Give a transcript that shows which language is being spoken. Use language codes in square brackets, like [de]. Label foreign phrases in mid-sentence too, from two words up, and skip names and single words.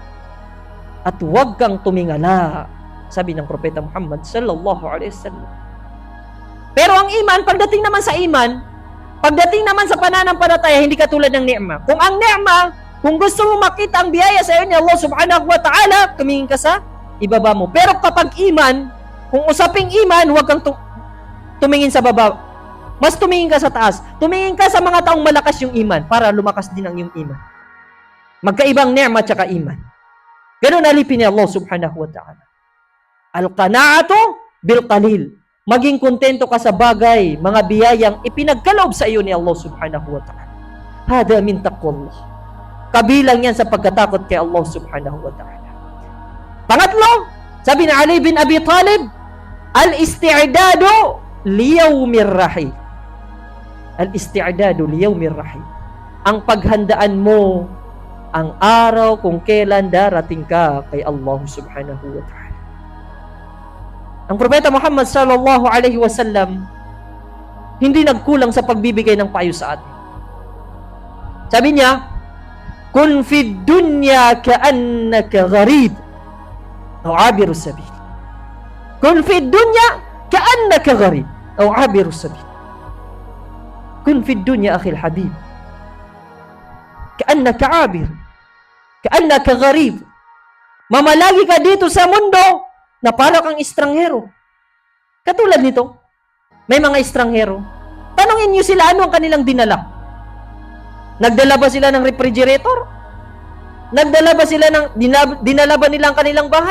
[tl] At huwag kang tumingala, sabi ng Propeta Muhammad [ar] صلى الله عليه وسلم. [tl] Pero ang iman, pagdating naman sa iman, pagdating naman sa pananampalataya, hindi katulad ng ni'ma. Kung ang ni'ma, kung gusto mo makita ang biyaya sa iyo ni Allah [ar] سبحانه وتعالى, [tl] tumingin ka sa ibaba mo. Pero kapag iman, kung usaping iman, huwag kang tumingin sa baba. Mas tumingin ka sa taas. Tumingin ka sa mga taong malakas yung iman para lumakas din ang iyong iman. Magkaibang ni'ma at saka iman. Ganun alipin ni Allah [ar] سبحانه وتعالى. القناعة بالقليل. [tl] Maging kontento ka sa bagay, mga biyayang ipinagkaloob sa iyo ni Allah [ar] سبحانه وتعالى. هذا من تقوى الله. [tl] Kabilang yan sa pagkatakot kay Allah [ar] سبحانه وتعالى. [tl] Pangatlo, sabi ni Ali bin Abi Talib, [ar] الاستعداد ليوم الرحيل. الاستعداد ليوم الرحيل. [tl] Ang paghandaan mo ang araw kung kailan darating ka kay Allah [ar] سبحانه وتعالى. [tl] Ang Propeta Muhammad [ar] صلى الله عليه وسلم [tl] hindi nagkulang sa pagbibigay ng payo sa atin. Sabi niya, [ar] كن في الدنيا كأنك غريب أو عابر سبيل. كن في الدنيا كأنك غريب أو عابر سبيل. كن في الدنيا أخي الحبيب كأنك عابر، كأنك غريب. [tl] Mamalagi ka dito sa mundo na para kang estranghero. Katulad nito, may mga estranghero. Tanungin niyo sila ano ang kanilang dinala. Nagdala ba sila ng refrigerator? Nagdala ba sila ng dinala ba nila ang kanilang bahay?